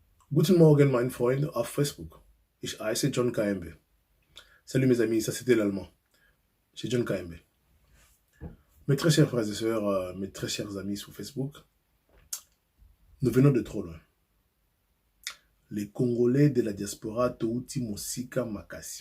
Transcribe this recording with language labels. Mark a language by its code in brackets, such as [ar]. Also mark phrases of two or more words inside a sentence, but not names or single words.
[de] Guten Morgen, mein Freund, auf Facebook. Ich heiße John KMB. [fr] Salut mes amis, ça c'était l'allemand. C'est John KMB. Mes très chers frères et sœurs, mes très chers amis sur Facebook, nous venons de trop loin. Les Congolais de la diaspora [ln] Touti Mosika Makasi.